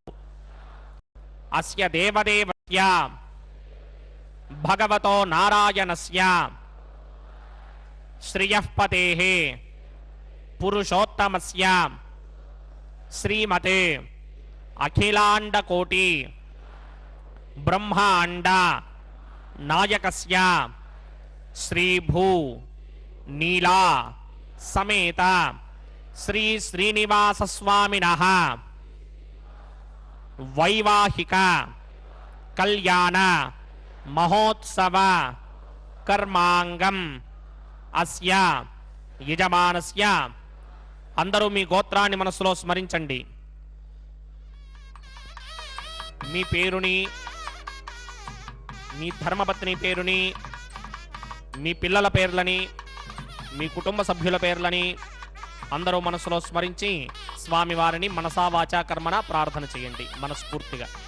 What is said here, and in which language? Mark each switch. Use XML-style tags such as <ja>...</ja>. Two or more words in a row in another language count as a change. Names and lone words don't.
<sa>अस्य देवदेवस्य भगवतो नारायणस्य श्रियःपतेः पुरुषोत्तमस्य श्रीमते अखिलांडकोटि ब्रह्मांड नायकस्य श्रीभू नीला समेत श्री श्रीनिवास स्वामिनः वैवाहिक कल्याण महोत्सव कर्मांगम अस्य यजमानस्य.</sa> <te>అందరూ మీ గోత్రాన్ని మనసులో స్మరించండి. మీ పేరుని, మీ ధర్మపత్ని పేరుని, మీ పిల్లల పేర్లని, మీ కుటుంబ సభ్యుల పేర్లని అందరూ మనసులో స్మరించి స్వామివారిని</te> <sa>మనసా వాచా కర్మన</sa> <te>ప్రార్థన చేయండి మనస్ఫూర్తిగా.</te>